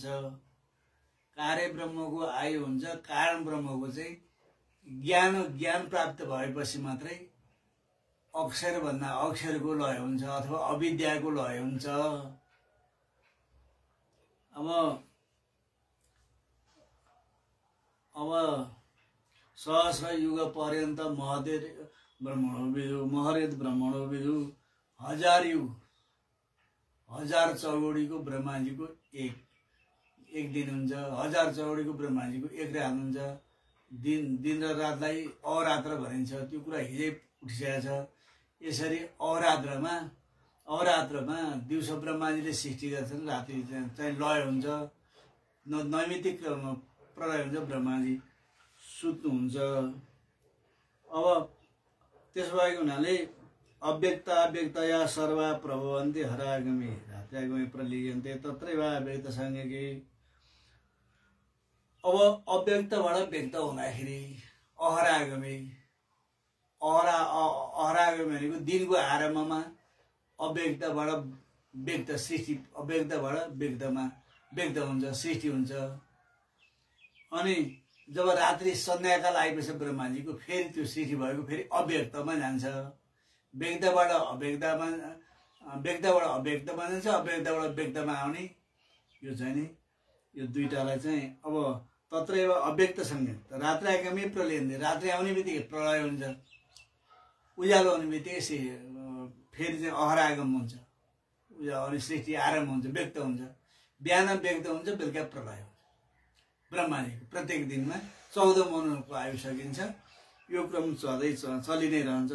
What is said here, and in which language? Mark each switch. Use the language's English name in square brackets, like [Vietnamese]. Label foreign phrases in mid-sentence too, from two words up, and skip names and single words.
[Nepali] कार्य ब्रह्मको आयु हुन्छ। कारण ब्रह्मको चाहिँ ज्ञान प्राप्त भएपछि मात्रै अक्षर भन्दा अक्षरको लय हुन्छ अथवा अविद्याको लय हुन्छ। [Sanskrit] अब सहस्र युग पर्यन्त महदेव ब्रह्मणो विदु महरेत ब्रह्मणो विदु। [Nepali] 1000 युग 1000 चौगोडीको ब्रह्माजीको एक दिन हुन्छ। 1000 चौगोडीको ब्रह्माजीको एक रात हुन्छ। दिन र रातलाई अहोरात्र भनिन्छ। त्यो कुरा हिजै उठिसकेको छ। यसरी अहोरात्रमा दिउँसो ब्रह्माजीले सृष्टि गर्छन्, राति चाहिँ लय हुन्छ, नैमित्तिक प्रलय हुन्छ, ब्रह्माजी सुत्नुहुन्छ। [Sanskrit] अब त्यसो भएको हुनाले अव्यक्तया सर्वा प्रभवन्ति हरागमे रात्यागमे प्रलीयन्ते तत्रैव अव्यक्त संज्ञके। [Nepali] अब अव्यक्तबाट व्यक्त हुँदाखेरि अहरागमे भनेको दिनको आरम्भमा अव्यक्तबाट व्यक्त सृष्टि, अव्यक्तबाट व्यक्तमा व्यक्त हुन्छ, सृष्टि हुन्छ। अनि जब रात्रि सन्ध्याकाल आएपछि ब्रह्माजीको फेरि त्यो सृष्टि भएको फेरि अव्यक्तमा जान्छ। व्यक्तबाट अव्यक्तमा जान्छ, अव्यक्तबाट व्यक्तमा आउने। यो चाहिँ नि यो दुईटालाई चाहिँ अब [Sanskrit] तत्रैव अव्यक्त संज्ञा रात्रिआगमे प्रलयन्ते। [Nepali] रात्रि आउने बित्तिकै प्रलय हुन्छ, उज्यालो हुने बित्तिकै फेरि चाहिँ अहरागम हुन्छ, अनि सृष्टि आरम्भ हुन्छ, व्यक्त हुन्छ। बिहान व्यक्त हुन्छ, बेलुका प्रलय हुन्छ। ब्रह्माजीको प्रत्येक दिनमा 14 मनुको आयु सकिन्छ। यो क्रम चलि नै रहन्छ।